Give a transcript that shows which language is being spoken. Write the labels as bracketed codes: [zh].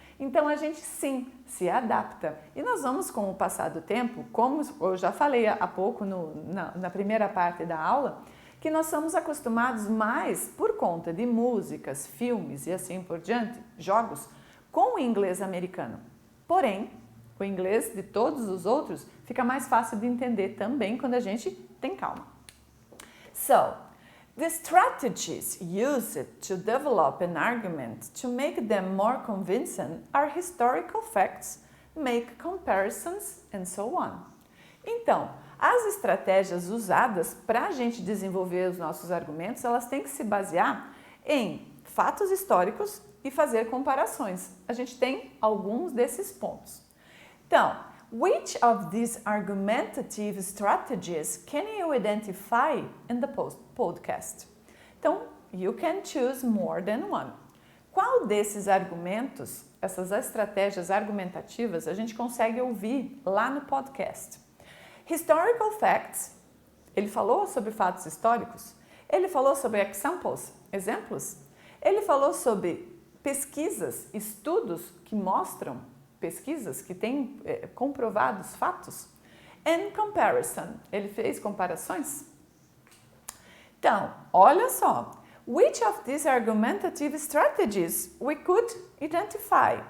[pt] Então a gente sim se adapta. E nós vamos, com o passar do tempo, como eu já falei há pouco na primeira parte da aula, que nós somos acostumados mais por conta de músicas, filmes e assim por diante, jogos, com o inglês americano. Porém, o inglês de todos os outros fica mais fácil de entender também quando a gente tem calma. [en] So, the strategies used to develop an argument to make them more convincing are historical facts, make comparisons, and so on. [pt] Então, as estratégias usadas para a gente desenvolver os nossos argumentos, elas têm que se basear em fatos históricos e fazer comparações. A gente tem alguns desses pontos. [en] Então, which of these argumentative strategies can you identify in the podcast? Então, you can choose more than one. [pt] Qual desses argumentos, essas estratégias argumentativas, a gente consegue ouvir lá no podcast? [en] Historical facts, [pt] ele falou sobre fatos históricos. Ele falou sobre examples, exemplos. Ele falou sobre pesquisas, estudos que mostram pesquisas, que têm comprovados fatos. [en] And comparison, [pt] ele fez comparações. Então, olha só. [en] Which of these argumentative strategies we could identify?